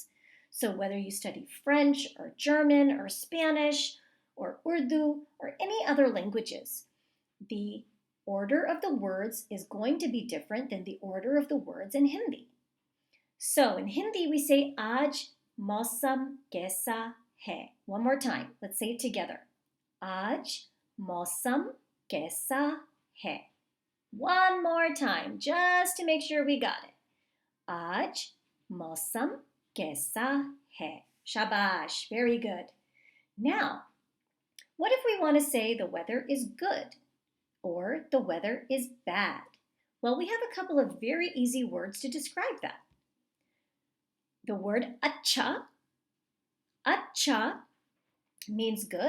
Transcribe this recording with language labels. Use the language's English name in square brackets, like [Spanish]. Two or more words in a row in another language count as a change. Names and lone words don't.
[English] So whether you study French or German or Spanish or Urdu or any other languages, the order of the words is going to be different than the order of the words in Hindi. So in Hindi we say [Hindi] आज मौसम कैसा है. [English] One more time. Let's say it together. [Hindi] आज मौसम कैसा है. [English] One more time, just to make sure we got it. [Hindi] आज मौसम कैसा है. Shabash, [English] very good. Now, what if we want to say the weather is good or the weather is bad? Well, we have a couple of very easy words to describe that. The word acha. Acha means good.